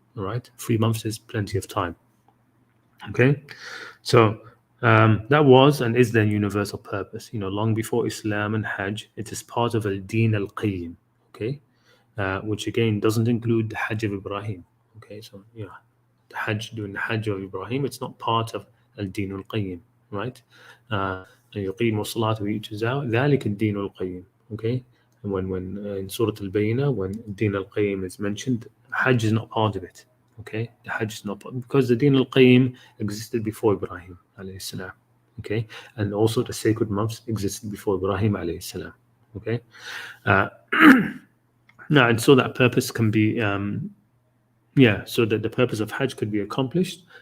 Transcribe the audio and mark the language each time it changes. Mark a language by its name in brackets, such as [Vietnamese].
[English] All right, 3 months is plenty of time. Okay, so that was and is their universal purpose. Long before Islam and Hajj, it is part of al-Din al-Qayyim. Okay, which again doesn't include the Hajj of Ibrahim. Okay, so doing the Hajj of Ibrahim, it's not part of al-Din al-Qayyim, right? [Arabic] يقيم الصلاة ويؤتي الزكاة ذلك الدين القيم. [English] Okay, and when in Surah Al-Bayyinah, when Din al-Qayyim is mentioned, Hajj is not part of it. Okay, the Hajj is not part, because the Din al-Qayyim existed before Ibrahim alayhi salam. Okay, and also the sacred months existed before Ibrahim alayhi salam. Okay, now, and so that purpose can be so that the purpose of Hajj could be accomplished.